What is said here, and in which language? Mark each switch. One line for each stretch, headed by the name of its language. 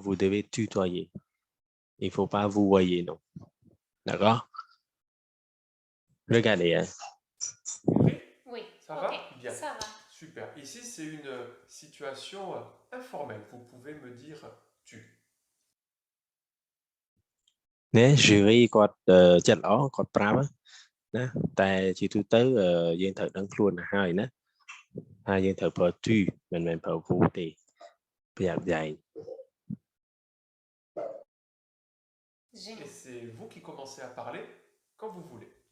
French: Vous devez tutoyer. Il ne faut pas vous voyer, non. D'accord? Regardez, hein? Compris? Oui. Ça ok, va? Bien. ça va. Super. Ici, c'est une situation informelle. Vous pouvez me dire tu.
Khmer: ណា jury គាត់ចិត្តល្អគាត់ប្រាប់ណាតែជាទូទៅយើងត្រូវដឹងខ្លួនទៅហើយណាហើយយើងត្រូវប្រើ tu មិនមែនប្រើ vous ទេប្រយ័ត្នយ៉ែង
French: Et c'est vous qui commencez à parler quand vous voulez.